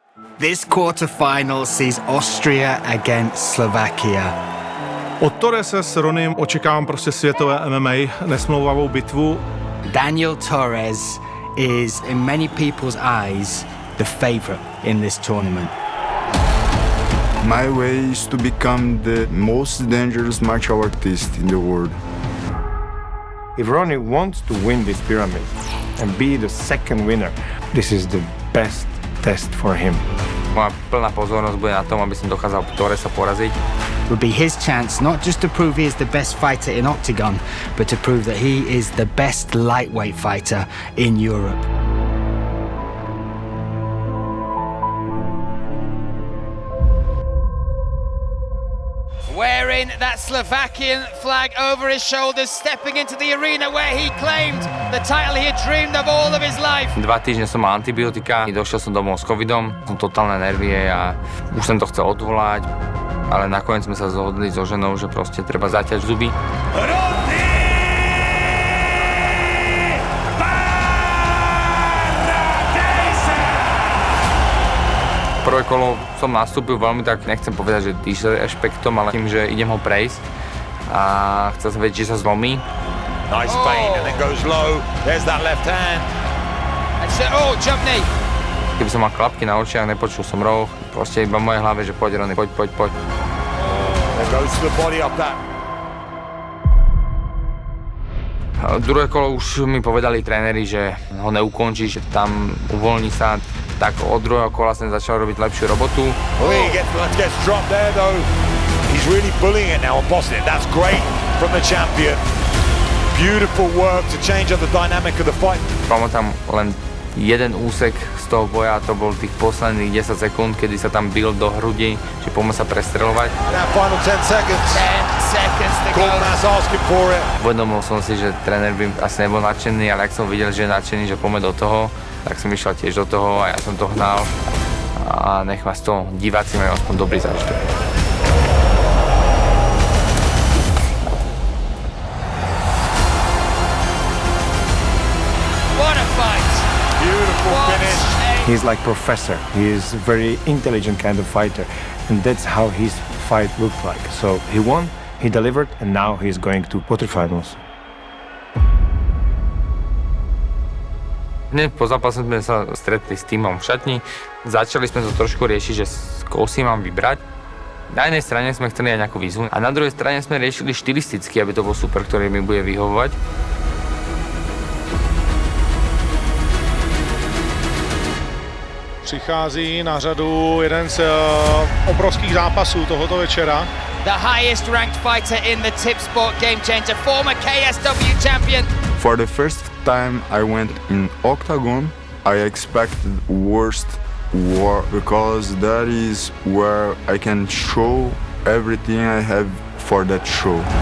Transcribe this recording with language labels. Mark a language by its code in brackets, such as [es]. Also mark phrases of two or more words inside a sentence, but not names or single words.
[en] This quarterfinal sees Austria against Slovakia. [cs] Od Torrese s Ronym očekávám prostě světové MMA, nesmlouvavou bitvu. [en] Daniel Torres is, in many people's eyes, the favorite in this tournament. My way is to become the most dangerous martial artist in the world. If Ronnie wants to win this pyramid and be the second winner, this is the best test for him. [sk] Moja plná pozornosť bude na tom, aby som dokázal Torresa poraziť. [en] Would be his chance not just to prove he is the best fighter in Octagon, but to prove that he is the best lightweight fighter in Europe. Wearing that Slovakian flag over his shoulders, stepping into the arena where he claimed the title he had dreamed of all of his life. [sk] 2 týždne som mal antibiotika, došiel som domov s covidom, som totálne nervie a už som to chcel odvolať, ale nakoniec sme sa zhodli so ženou, že proste treba zaťať zuby. Prvé kolo som nastúpil veľmi tak, nechcem povedať, že disrešpektom, ale tým, že idem ho prejsť a chcel som vedieť, či sa zlomí. [en] Nice feint and then goes low. There's that left hand. Jump knee. [sk] Keby som mal klapky na očiach, nepočul som roh, proste iba v mojej hlave, že poď Ronny, poď. [en] There goes to the body of that. [sk] Druhé kolo už mi povedali tréneri, že ho neukončí, že tam uvoľní sa. Tak od druhého kola som začal robiť lepšiu robotu. [en] He gets dropped there though. He's really bullying it now and bossing it. That's great from the champion. Beautiful work to change up the dynamic of the fight. [sk] Pamätám len jeden úsek z toho boja, to bol tých posledných 10 sekúnd, kedy sa tam bil do hrudi, že poďme sa prestreľovať. [en] Now final 10 seconds. 10 seconds to go. Korkmaz asking for it. [sk] Uvedomil som si, že tréner by asi nebol nadšený, ale ak som videl, že je nadšený, že poďme do toho, tak som išiel tiež do toho a ja som to hnal a nech ma z toho diváci majú aspoň dobrý zážitok. [en] What a fight! Beautiful finish. He's like professor. He is a very intelligent kind of fighter, and that's how his fight looked like. So he won, he delivered, and now he's going to quarterfinals. [sk] Hneď po zápase sme sa stretli s týmom v šatni. Začali sme to trošku riešiť, že koho si mám vybrať. Na jednej strane sme chceli aj nejakú výzvu a na druhej strane sme riešili štilisticky, aby to bol super, ktorý mi bude vyhovovať. [cs] Přichází na řadu jeden z obrovských zápasů tohoto večera. [en] The highest ranked fighter in the Tip Sport Game Changer, former KSW champion. For the first time I went in Octagon, I expected worst war because that is where I can show everything I have for that show.